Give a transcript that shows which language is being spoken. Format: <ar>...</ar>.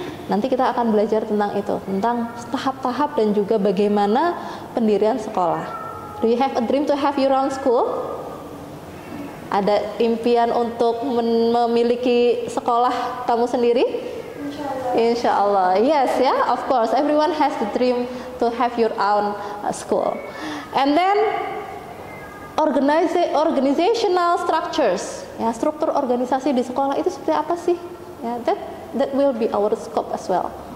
<id>Nanti kita akan belajar tentang itu, tentang tahap-tahap dan juga bagaimana pendirian sekolah.</id> <en>Do you have a dream to have your own school?</en> <id>Ada impian untuk memiliki sekolah kamu sendiri?</id> <ar>Insya Allah.</ar> <en>Yes, yeah, of course. Everyone has the dream to have your own school. And then organizational structures.</en> <id>Ya, struktur organisasi di sekolah itu seperti apa sih? Ya,</id> <en>that will be our scope as well.</en>